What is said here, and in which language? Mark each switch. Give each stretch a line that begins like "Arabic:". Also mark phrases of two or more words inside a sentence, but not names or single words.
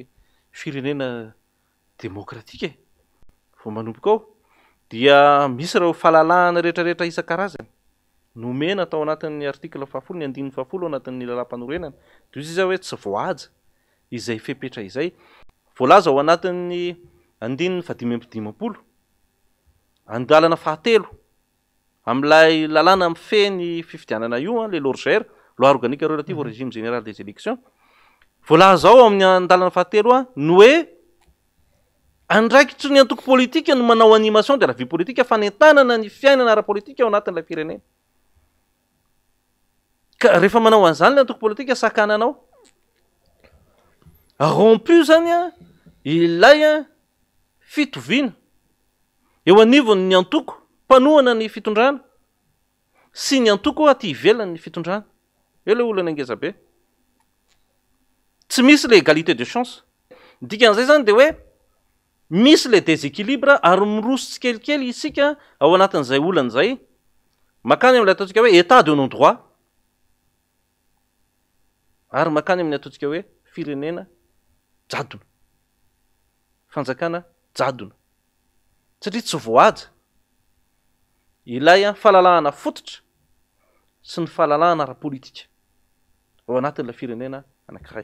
Malagasy: firenena demokratika vao manomboka ao dia misy reo fahalalahana rehetrarehetra isan-karazany nomena atao anatin'ny article 10 ny 10 ao anatin'ny lalam-panorenana de izy hoe tsy voahaja izay fepetra izay voalaza ao anatin'ny 5/5 andalana fahatelo am'lay lalàna mifeny fifidianana io le l'ORGR,
French: loi organique relative au régime général des élections,
Malagasy: voalaza ao amin'ny andalana fahatelo no hoe andraikitry ny antoko politika no manao
French: animation de la vie politique
Malagasy: fanentanana ny fiainana ara-politika ao anatin'ilay firenena. Ka rehefa manao an'izany le antoko politika sakananao rompu zany ilay fitoviana eo anivon'ny antoko mpanohana ny fitondrana sy ny antoko aty ivelany ny fitondrana. Eo le olana angeza be tsy misy le
French: égalité de chance.
Malagasy: Dikan'izay zany de hoe misy le déséquilibre ary miroso tsikelikely isika ao anatin'izay olana zay makany amin'ilay ataontsika hoe
French: état de non droit
Malagasy: ary makany amin'ny ataontsika hoe firenena jadona, fanjakana jadona satria tsy voahaja ilay fahalalahana fototra sy ny fahalalahana ara-politika ao anatin'ilay firenena anankiray.